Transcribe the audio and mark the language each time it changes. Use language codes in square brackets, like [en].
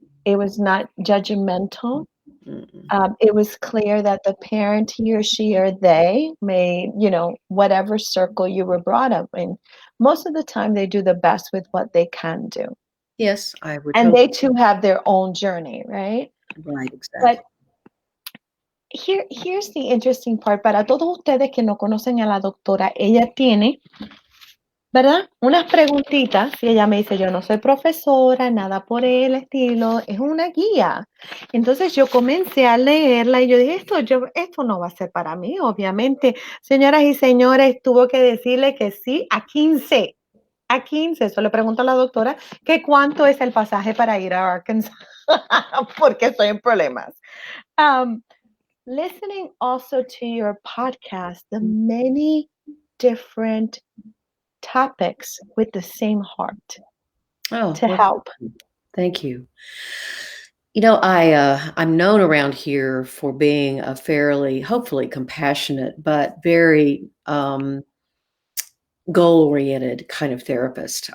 [en] It was not judgmental. It was clear that the parent, he or she or they may, whatever circle you were brought up in, most of the time they do the best with what they can do. Yes, I would. And they too have their own journey, right? Right, exactly. But here's the interesting part. [es] Para todos ustedes que no conocen a la doctora, ella tiene, ¿verdad? Unas preguntitas, y ella me dice, yo no soy profesora, nada por el estilo, es una guía. Entonces yo comencé a leerla y yo dije, esto no va a ser para mí, obviamente. Señoras y señores, tuvo que decirle que sí a 15. A 15. Eso le pregunto a la doctora que cuánto es el pasaje para ir a Arkansas, porque estoy en problemas. [en] Listening also to your podcast, the many different topics with the same heart to help. Thank you. I'm known around here for being a fairly, hopefully compassionate, but very goal-oriented kind of therapist.